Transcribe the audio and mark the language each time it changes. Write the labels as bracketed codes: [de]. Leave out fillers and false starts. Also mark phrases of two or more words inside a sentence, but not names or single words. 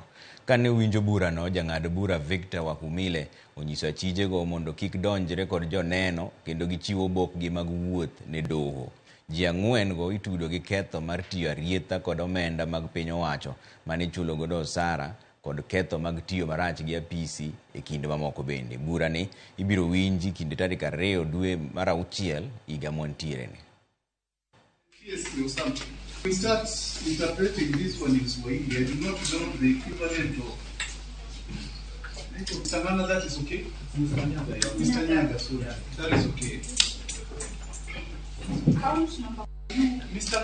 [luo] Kane winjo burano, jang'ad bura Victor Wahumile onyiso achijego mondo kik donjre kod joneno kendo gichiwo obokgi mag wuoth ne doho. Ji 4 go itudo gi ketho mar tiyo arietha kod omenda mag piny owacho mane chulo godo osara kod ketho mag tiyo marach gi apisi e kinde mamoko bende. Bura ni ibiro winji kinde tarik 2 dwe mar auchiel higa montiere ni. [en] We start interpreting this one in Swahili. I do not know the equivalent of Mr. Nana, that is okay? Mr. Nyaga, sorry. That is okay. Mr.